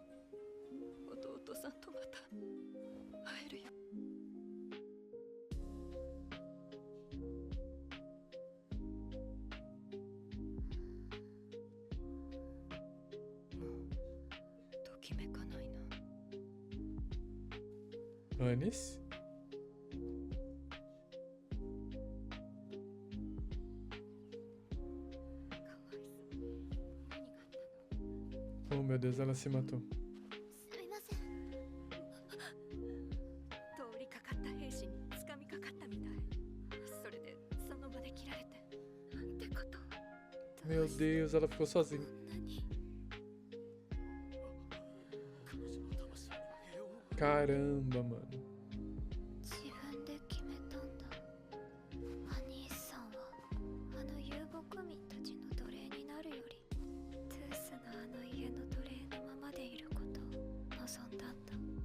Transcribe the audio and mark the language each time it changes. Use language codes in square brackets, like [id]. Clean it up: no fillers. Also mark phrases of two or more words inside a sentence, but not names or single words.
[ja] 弟さんとまた会えるよ。もうときめかないな。 [pt] Anis? Oh meu Deus, ela se matou. [ja] すみません。通りかかった兵士に掴みかかったみたい。それでその場で切られて。なんてこと。 [pt] Meu Deus, ela ficou sozinha. [ja] こんなに [pt] Caramba, mano. [ja] 自分で決めたんだ。アニースさんはあの遊牧民たちの奴隷になるよりトゥースのあの家の奴隷のままでいることを望んだんだ。